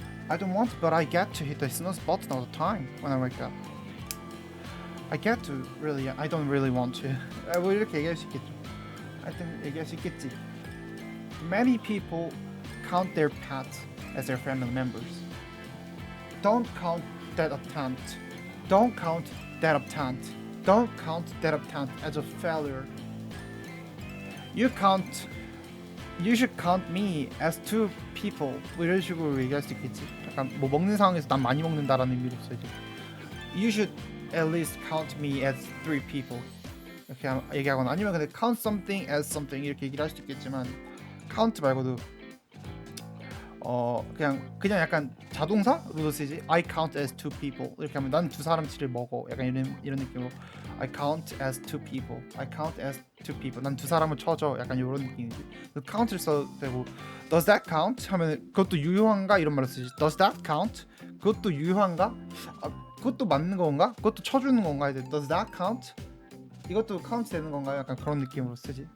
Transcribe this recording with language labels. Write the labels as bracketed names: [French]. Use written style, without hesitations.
[English] I don't want, but I get to hit the snooze button all the time when I wake up. I get to really I don't really want to. [Korean] 뭐 이렇게 얘기할 수 있겠죠. 하여튼 얘기할 수 있겠지. [English] Many people count their pets as their family members. Don't count that attempt. Don't count that attempt. Don't count that attempt as a failure. You should count me as two people. [Korean] 뭐 이런 식으로 얘기할 수 있겠지. 약간 뭐 먹는 상황에서 난 많이 먹는다라는 의미로서 이제 [English] You should at least count me as three people. [Korean] 이렇게 얘기하거나 아니면 근데 [English] count something as something [Korean] 이렇게 얘기를 할 수도 있겠지만 count 말고도 그냥 약간 자동사로도 쓰지. [English] I count as two people [Korean] 이렇게 하면 난 두 사람치를 먹어. 약간 이런 느낌으로 [English] I count as two people. I count as two people. [Korean] 난 두 사람을 쳐줘. 약간 이런 느낌이지. count를 써도 되고 [English] Does that count? [Korean] 하면 그것도 유효한가 이런 말을 쓰지. [English] Does that count? [Korean] 그것도 유효한가? 그것도 맞는 건가? 그것도 쳐주는 건가? Does that count? 이것도 count 되는 건가? 약간 그런 느낌으로 쓰지.